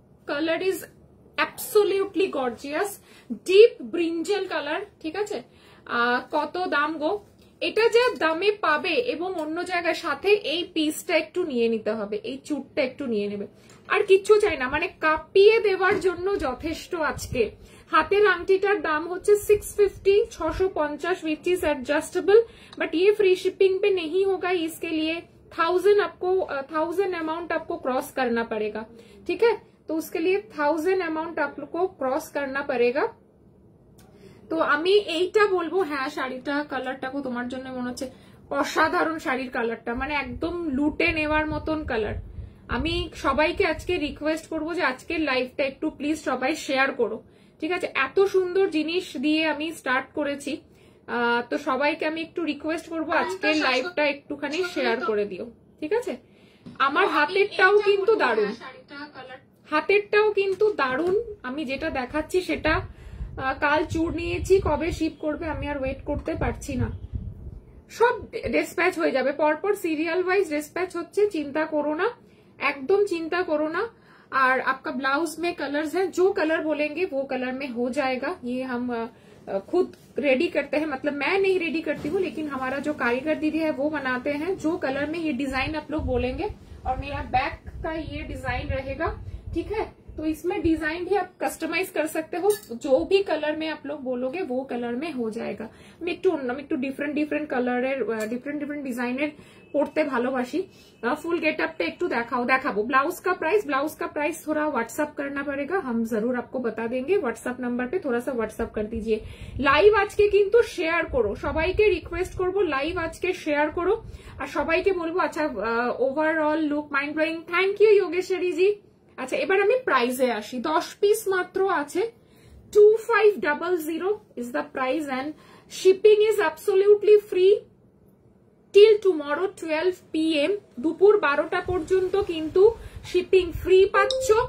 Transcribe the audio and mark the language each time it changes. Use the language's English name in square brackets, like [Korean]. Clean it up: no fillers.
[English] Color is absolutely gorgeous, deep brinjal color, [Bangla] ঠিক আছে। কত দাম গো? এটা যে দামে পাবে এবং অন্য জায়গায় সাথে এই পিসটা একটু নিয়ে নিতে হবে, এই চুটটা একটু নিয়ে নেবে, আর কিচ্ছু চাই না, মানে কাঁপিয়ে দেওয়ার জন্য যথেষ্ট। আজকে হাতের আংটিটার দাম হচ্ছে [Hindi] 650, 650 [English] which is adjustable, but [Hindi] ये फ्री शिपिंग पे नहीं होगा, इसके लिए 1000 अमाउंट आपको क्रॉस करना पड़ेगा, ठीक है। तो उसके लिए 1000 अमाउंट आपको क्रॉस करना पड़ेगा। [Bangla] তো আমি এইটা বলবো, হ্যাঁ শাড়িটা কালারটাকে তোমার জন্য মনে হচ্ছে অসাধারণ, শাড়ির কালারটা মানে একদম লুটে নেওয়ার মতন কালার। আমি সবাইকে আজকে রিকোয়েস্ট করবো যে আজকের লাইভটা একটু প্লিজ সবাই শেয়ার করো, ঠিক আছে। এত সুন্দর জিনিস দিয়ে আমি স্টার্ট করেছি, তো সবাইকে আমি একটু রিকোয়েস্ট করবো আজকের লাইভটা একটুখানি শেয়ার করে দিও, ঠিক আছে। আমার হাতেরটাও কিন্তু দারুণ, হাতেরটাও কিন্তু দারুণ। আমি যেটা দেখাচ্ছি সেটা কাল চুড় নিয়েছি, কবে শিপ করবে আমি আর ওয়েট করতে পারছি না। সব ডিসপ্যাচ হয়ে যাবে, পরপর সিরিয়াল ওয়াইজ ডিসপ্যাচ হচ্ছে, চিন্তা করো না, একদম চিন্তা করো না। [Hindi] और आपका ब्लाउज में कलर्स है, जो कलर बोलेंगे वो कलर में हो जाएगा। ये हम खुद रेडी करते हैं, मतलब मैं नहीं रेडी करती हूँ, लेकिन हमारा जो कारीगर दीदी है वो बनाते हैं। जो कलर में ये डिजाइन आप लोग बोलेंगे, और मेरा बैक का ये डिजाइन रहेगा, ठीक है। तो इसमें डिजाइन भी आप कस्टमाइज कर सकते हो, जो भी कलर में आप लोग बोलोगे वो कलर में हो जाएगा। [Bangla] আমি একটু ডিফারেন্ট ডিফারেন্ট কালারের ডিফারেন্ট ডিফারেন্ট ডিজাইনের পড়তে ভালোবাসি। फुल गेटअप একটু দেখাবো। [Hindi] ब्लाउज का प्राइस थोड़ा व्हाट्सअप करना पड़ेगा, हम जरूर आपको बता देंगे। व्हाट्सअप नंबर पे थोड़ा सा व्हाट्सअप कर दीजिए। [Bangla] लाइव আজকে কিন্তু শেয়ার করো, সবাইকে রিকোয়েস্ট করবো লাইভ আজকে শেয়ার করো, আর সবাইকে বলবো আচ্ছা overall look mind blowing. Thank you Jogeshwari জি। আচ্ছা এবার আমি প্রাইসে আসি, 10 পিস মাত্র আছে, 2500 [English] is the price and shipping is absolutely free till tomorrow 12 PM, [Bangla] দুপুর 12টা পর্যন্ত কিন্তু শিপিং ফ্রি পাচ্ছ।